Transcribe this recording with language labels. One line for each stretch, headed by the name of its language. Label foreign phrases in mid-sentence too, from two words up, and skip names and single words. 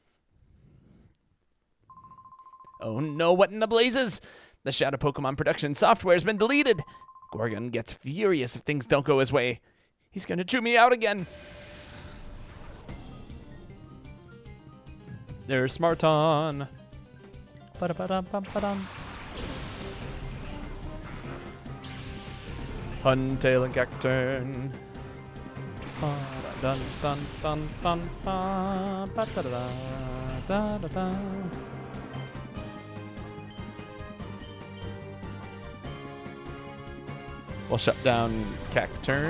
English: Oh no, what in the blazes? The Shadow Pokemon production software has been deleted. Gorgon gets furious if things don't go his way. He's gonna chew me out again. There's Smarton. Ba-da-ba-dum-bum-ba-dum. Huntail and Cacturn. We'll shut down Cacturn.